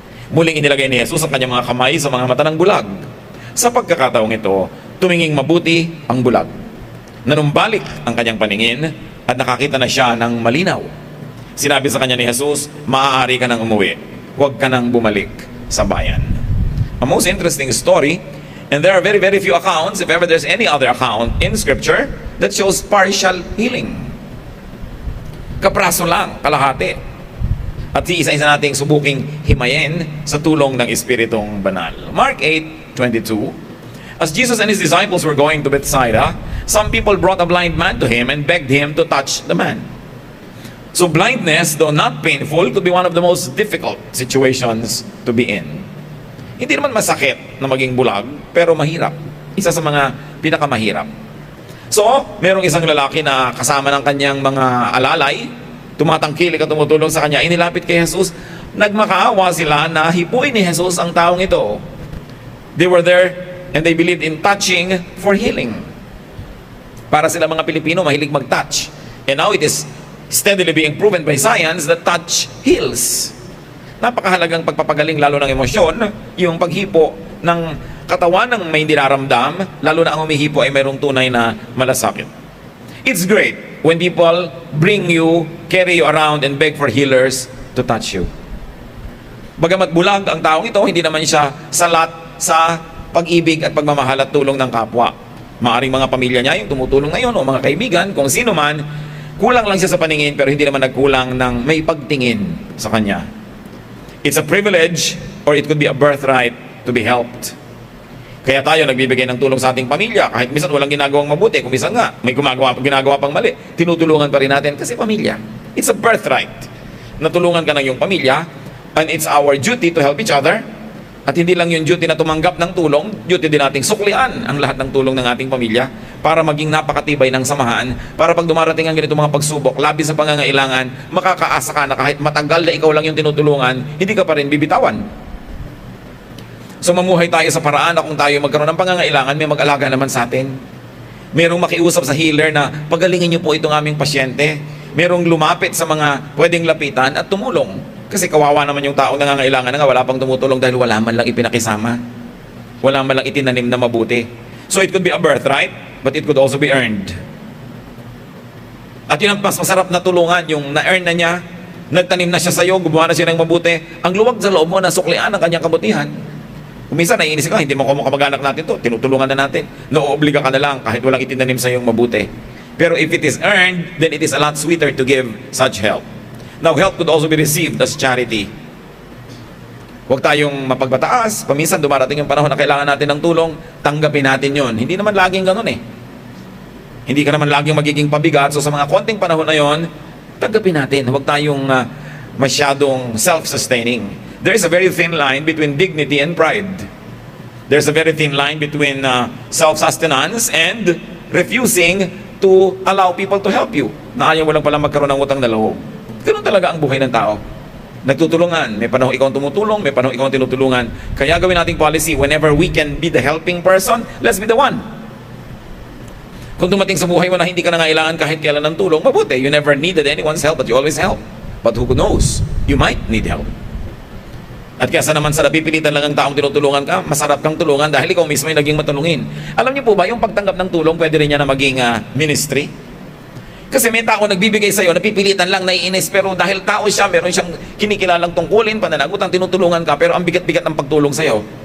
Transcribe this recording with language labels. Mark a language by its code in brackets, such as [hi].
[tl] Muling inilagay ni Jesus ang kanyang mga kamay sa mga mata ng bulag. Sa pagkakataong ito, tuminging mabuti ang bulag. Nanumbalik ang kanyang paningin at nakakita na siya ng malinaw. Sinabi sa kanya ni Jesus, "Maaari ka nang umuwi. Huwag ka nang bumalik sa bayan." [en] A most interesting story, and there are very, very few accounts, if ever there's any other account in Scripture, that shows partial healing. [tl] Kapraso lang, kalahati. At isa-isa nating subuking himayin sa tulong ng Espiritong Banal. [en] Mark 8:22. As Jesus and his disciples were going to Bethsaida, some people brought a blind man to him and begged him to touch the man. So blindness, though not painful, could be one of the most difficult situations to be in. [tl] Hindi naman masakit na maging bulag, pero mahirap. Isa sa mga pinakamahirap. So, merong isang lalaki na kasama ng kanyang mga alalay, tumatangkilik at tumutulong sa kanya, inilapit kay Jesus. Nagmakaawa sila na hipuin ni Jesus ang taong ito. [en] They were there and they believed in touching for healing. [tl] Para sila mga Pilipino, mahilig mag-touch. [en] And now it is steadily being proven by science that touch heals. [tl] Napakahalagang pagpapagaling lalo ng emosyon, yung paghipo ng katawan ng may dinaramdam, lalo na ang humihipo ay mayroong tunay na malasakit. [en] It's great when people bring you, carry you around and beg for healers to touch you. [tl] Bagamat bulag ang taong ito, hindi naman siya salat sa pag-ibig at pagmamahal at tulong ng kapwa. Maaring mga pamilya niya yung tumutulong ngayon o mga kaibigan, kung sino man, kulang lang siya sa paningin pero hindi naman nagkulang ng may pagtingin sa kanya. [en] It's a privilege or it could be a birthright to be helped. [tl] Kaya tayo nagbibigay ng tulong sa ating pamilya kahit minsan walang ginagawang mabuti, kung minsan nga may ginagawa pang mali, tinutulungan pa rin natin kasi pamilya. [en] It's a birthright. [tl] Natulungan ka ng iyong pamilya [en] and it's our duty to help each other. [tl] At hindi lang yung duty na tumanggap ng tulong, duty din nating suklian ang lahat ng tulong ng ating pamilya para maging napakatibay ng samahan, para pag dumarating ang ganito mga pagsubok, labis sa pangangailangan, makakaasa ka na kahit matagal na ikaw lang yung tinutulungan, hindi ka pa rin bibitawan. So mamuhay tayo sa paraan na kung tayo magkaroon ng pangangailangan, may mag-alaga naman sa atin. Merong makiusap sa healer na pagalingin niyo po itong aming pasyente. Merong lumapit sa mga pwedeng lapitan at tumulong. Kasi kawawa naman yung taong nangangailangan na nga, wala pang tumutulong dahil wala man lang ipinakisama. Wala man lang itinanim na mabuti. [en] So it could be a birthright, but it could also be earned. [tl] At yun ang mas masarap na tulungan, yung na-earn na niya, nagtanim na siya sa'yo, gumawa na siya ng mabuti, ang luwag sa loob mo na suklian ang kanyang kabutihan. Kung minsan naiinis ka, hindi mo kamag-anak natin to, tinutulungan na natin, naoobliga ka na lang kahit walang itinanim sa'yo mabuti. [en] Pero if it is earned, then it is a lot sweeter to give such help. Now, help could also be received as charity. [tl] Huwag tayong mapagbataas. Paminsan dumarating yung panahon na kailangan natin ng tulong, tanggapin natin yon. Hindi naman laging ganun eh. Hindi ka naman laging magiging pabigat. So sa mga konting panahon na yon, tanggapin natin. Huwag tayong masyadong self-sustaining. [en] There is a very thin line between dignity and pride. There's a very thin line between self-sustenance and refusing to allow people to help you. [tl] Na ayaw mo lang pala magkaroon ng utang na loob. Ganun talaga ang buhay ng tao. Nagtutulungan. May panahon ikaw ang tumutulong, may panahon ikaw ang tinutulungan. Kaya gawin nating policy, [en] whenever we can be the helping person, let's be the one. [tl] Kung dumating sa buhay mo na hindi ka nangailangan kahit kailan ng tulong, mabuti. [en] You never needed anyone's help, but you always help. But who knows? You might need help. [tl] At kaysa naman sa napipilitan lang ang taong tinutulungan ka, masarap kang tulungan dahil ikaw mismo ay naging matulungin. Alam niyo po ba, yung pagtanggap ng tulong, pwede rin niya na maging ministry? Kasi may tao nagbibigay sa'yo, napipilitan lang, naiinis, pero dahil tao siya, meron siyang kinikilalang tungkulin, pananagutan, tinutulungan ka, pero ang bigat-bigat ng pagtulong sa'yo.